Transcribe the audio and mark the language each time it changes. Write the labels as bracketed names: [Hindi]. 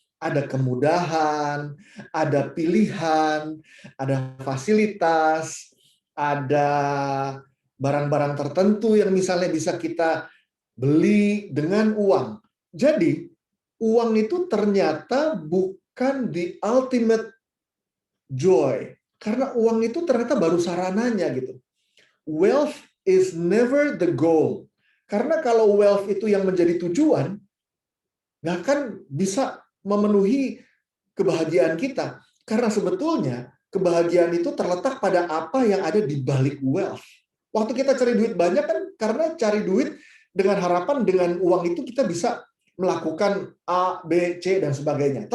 [Indonesian] Ada kemudahan, ada pilihan, ada fasilitas, ada barang-barang tertentu yang misalnya bisa kita beli dengan uang. Jadi, uang itu ternyata bukan [English] the ultimate joy. [Indonesian] Karena uang itu ternyata baru sarananya gitu. [English] Wealth is never the goal. [Indonesian] Karena kalau wealth itu yang menjadi tujuan, nggak akan bisa memenuhi kebahagiaan kita. Karena sebetulnya kebahagiaan itu terletak pada apa yang ada di balik wealth. Waktu kita cari duit banyak kan karena cari duit dengan harapan dengan uang itu kita bisa melakukan A, B, C, dan sebagainya.